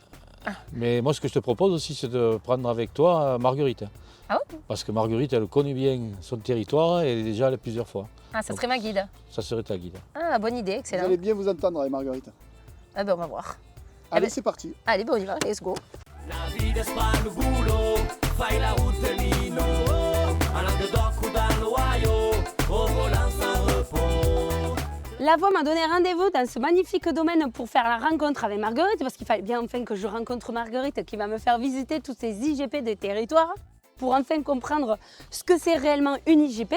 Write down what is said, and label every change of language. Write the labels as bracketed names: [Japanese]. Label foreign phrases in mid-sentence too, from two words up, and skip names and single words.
[French] Mais moi, ce que je te propose aussi, c'est de prendre avec toi Marguerite. Ah ouais? Parce que Marguerite, elle connaît bien son territoire et elle est déjà allée plusieurs fois. Ah, ça serait ma guide. Ça serait ta guide. Ah, bonne idée, vous excellent. allez bien vous entendre avec Marguerite. Ah ben on va voir. Allez, ben- c'est parti. Allez, bon, on y va, [English] let's go. La vita spalma bulo, fai la utelino, [French] a Languedoc ou dans l'Ohio, au volant sans repos. La voix m'a donné rendez-vous dans ce magnifique domaine pour faire la rencontre avec Marguerite, parce qu'il fallait bien enfin que je rencontre Marguerite qui va me faire visiter tous ces IGP des territoires pour enfin comprendre ce que c'est réellement une IGP.